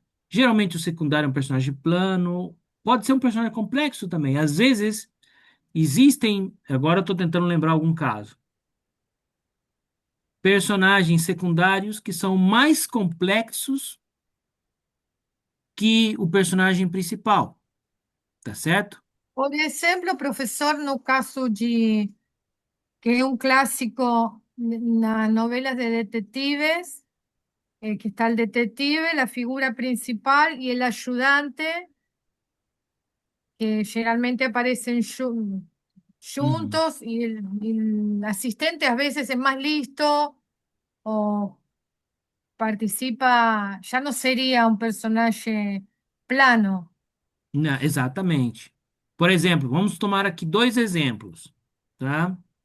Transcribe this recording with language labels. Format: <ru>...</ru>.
<pt>Geralmente o secundário é um personagem plano, pode ser um personagem complexo também. Às vezes existem, agora eu estou tentando lembrar algum caso, personagens secundários que são mais complexos que o personagem principal, tá certo?</pt> <es>Por ejemplo, profesor,</es> <pt>no caso</pt> <es>de que es un clásico en las novelas de detectives, que está el detective, la figura principal y el ayudante, que generalmente aparecen Uhum. juntos y el asistente a veces es más listo o participa, ya no sería un personaje plano.</es> <pt>Exatamente. Por exemplo, vamos tomar aqui dois exemplos, tá?</pt>